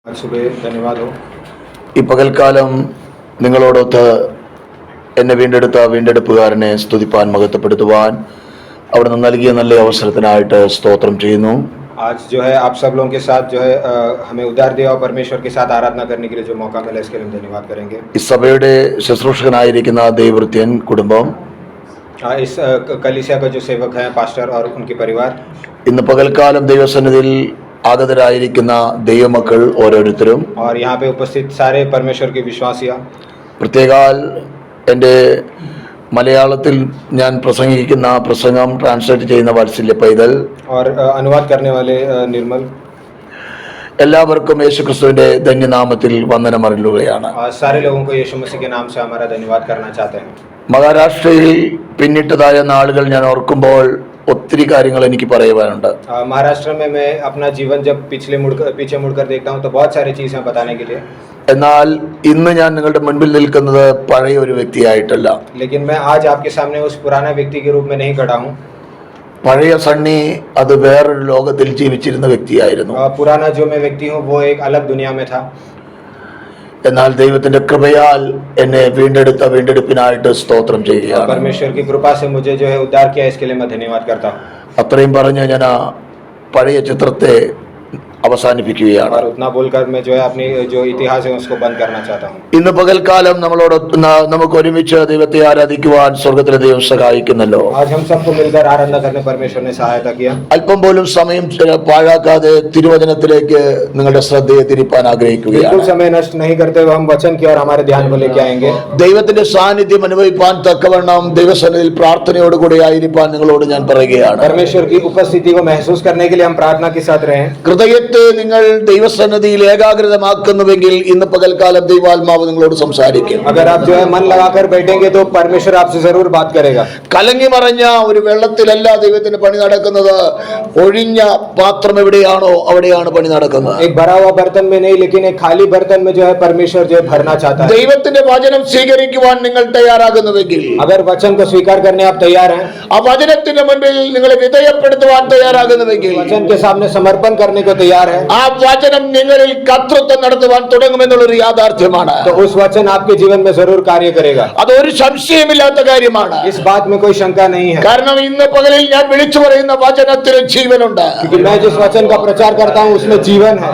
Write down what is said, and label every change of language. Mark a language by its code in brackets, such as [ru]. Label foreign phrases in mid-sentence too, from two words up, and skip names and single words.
[ml] ഈ പകൽക്കാലം നിങ്ങളോടൊത്ത് എന്നെ വീണ്ടെടുത്ത വീണ്ടെടുപ്പുകാരനെ സ്തുതിപ്പാൻ മഹത്വപ്പെടുത്തുവാൻ അവിടുന്ന് നൽകിയ നല്ല അവസരത്തിനായിട്ട് സ്തോത്രം ചെയ്യുന്നു. [hi] आज जो है आप सब लोगों के साथ जो है हमें उद्धार दिया और परमेश्वर के साथ आराधना करने के लिए जो मौका मिला इसके लिए हम धन्यवाद करेंगे. [ml] ഈ സഭയുടെ ശുശ്രൂഷകനായിരിക്കുന്ന ദൈവവൃത്യൻ കുടുംബം, [hi] इस कलीसिया का जो सेवक हैं पास्टर और उनके परिवार, [ml] ഇന്ന് പകൽക്കാലം ദൈവസന്നിധിയിൽ ആഗതരായിരിക്കുന്ന ദൈവമക്കൾ ഓരോരുത്തരും, [hi] और यहाँ पे उपस्थित सारे परमेश्वर के विश्वासियाँ, [ml] പ്രത്യേകാൽ എൻ്റെ മലയാളത്തിൽ ഞാൻ പ്രസംഗിക്കുന്ന പ്രസംഗം ട്രാൻസ്ലേറ്റ് ചെയ്യുന്ന വാത്സല്യ പൈതൽ, [hi] और अनुवाद करने वाले निर्मल, [ml] എല്ലാവർക്കും യേശുക്രിസ്തുവിന്റെ ധന്യനാമത്തിൽ വന്ദനം അറിയിക്കുകയാണ്. [hi] सारे लोगों को यीशु मसीह के नाम से हमारा धन्यवाद करना चाहते हैं. [ml] മഹാരാഷ്ട്രയിൽ പിന്നിട്ടതായ നാളുകൾ ഞാൻ ഓർക്കുമ്പോൾ ഒത്തിരി കാര്യങ്ങൾ എനിക്ക് പറയുവാനുണ്ട്. [hi] महाराष्ट्र में मैं अपना जीवन जब पीछे मुड़कर देखता हूँ तो बहुत सारी चीज़ें बताने के लिए, [ml] എന്നാൽ ഇന്ന് ഞാൻ നിങ്ങളുടെ മുൻപിൽ നിൽക്കുന്നത് പഴയ ഒരു വ്യക്തിയായിട്ടല്ല. [hi] लेकिन मैं आज आपके सामने उस पुराना व्यक्ति के रूप में नहीं खड़ा हूँ. [ml] പഴയ സണ്ണി അത് വേറൊരു ലോകത്തിൽ ജീവിച്ചിരുന്ന വ്യക്തിയായിരുന്നു. [hi] पुराना जो मैं व्यक्ति हूँ वो एक अलग दुनिया में था. [ml] എന്നാൽ ദൈവത്തിന്റെ കൃപയാൽ എന്നെ വീണ്ടെടുത്ത വീണ്ടെടുപ്പിനായിട്ട് സ്തോത്രം ചെയ്യുകയാണ്. [hi] परमेश्वर की कृपा से मुझे जो है उद्धार किया, इसके लिए मैं धन्यवाद करता हूँ. [ml] അത്രയും പറഞ്ഞ് ഞാൻ ആ പഴയ ചിത്രത്തെ അവസാനിപ്പിക്കുകയാണ്. [hi] और उतना बोलकर मैं जो है अपनी जो इतिहास है उसको बंद करना चाहता हूँ. [ml] ഇന്ന് പകൽക്കാലം നമുക്ക് ഒരുമിച്ച് ദൈവത്തെ ആരാധിക്കുവാൻ സ്വർഗത്തിലെ ദൈവം സഹായിക്കുന്നല്ലോ. [hi] आज हम सबको मिलकर आराधना करने परमेश्वर ने सहायता किया. [ml] അല്പം പോലും സമയം പാഴാക്കാതെ തിരുവചനത്തിലേക്ക് നിങ്ങളുടെ ശ്രദ്ധയെ തിരിപ്പാൻ ആഗ്രഹിക്കുകയാണ്. [hi] बिल्कुल समय नष्ट नहीं करते हुए हम वचन की और हमारे ध्यान को लेके आएंगे. [ml] ദൈവത്തിന്റെ സാന്നിധ്യം അനുഭവിപ്പാൻ തക്കവണ്ണം ദൈവസന്നിധിയിൽ പ്രാർത്ഥനയോടുകൂടി ആയിരിക്കാൻ നിങ്ങളോട് ഞാൻ പറയുകയാണ്. [hi] परमेश्वर की उपस्थिति को महसूस करने के लिए हम प्रार्थना के साथ रहें. [ml] ഹൃദയത്തെ നിങ്ങൾ ദൈവസന്നിധിയിൽ ഏകാഗ്രതമാക്കുന്നുവെങ്കിൽ ഇന്ന് പകൽക്കാലം ദൈവാത്മാവ് നിങ്ങളോട് സംസാരിക്കും. [hi] अगर आप जो है मन लगाकर बैठेंगे तो परमेश्वर आपसे जरूर बात करेगा. [ml] കലങ്ങി മറഞ്ഞ ഒരു വെള്ളത്തിലല്ല ദൈവത്തിന്റെ പണി നടക്കുന്നത്. ഒഴിഞ്ഞ പാത്രം എവിടെയാണോ അവിടെയാണ് പണി നടക്കുന്നത്. [hi] एक भरा हुआ बर्तन में नहीं, लेकिन एक खाली बर्तन में जो है परमेश्वर जो है भरना चाहता है. [ml] ദൈവത്തിന്റെ വചനം സ്വീകരിക്കുവാൻ നിങ്ങൾ തയ്യാറാകുന്നുവെങ്കിൽ, [hi] अगर वचन को स्वीकार करने आप तैयार हैं, [ml] ആ വചനത്തിന്റെ മുൻപിൽ നിങ്ങളെ വിധേയപ്പെടുത്തുവാൻ തയ്യാറാകുന്നുവെങ്കിൽ, [hi] वचन के सामने समर्पण करने को तैयार है, [ml] ആ വചനം നിങ്ങളിൽ കർത്തൃത്വം നടത്തുവാൻ തുടങ്ങുമെന്നുള്ളൊരു യാഥാർത്ഥ്യമാണ്. [hi] तो उस वचन आपके जीवन में जरूर कार्य करेगा. [ml] അതൊരു സംശയമില്ലാത്ത കാര്യമാണ്. [hi] इस बात में कोई शंका नहीं है, [ml] കാരണം ഇന്ന് പകലിൽ ഞാൻ വിളിച്ചു പറയുന്ന വചനത്തിന് ജീവനുണ്ട്. [hi] क्योंकि मैं जिस वचन का प्रचार करता हूँ उसमें जीवन है.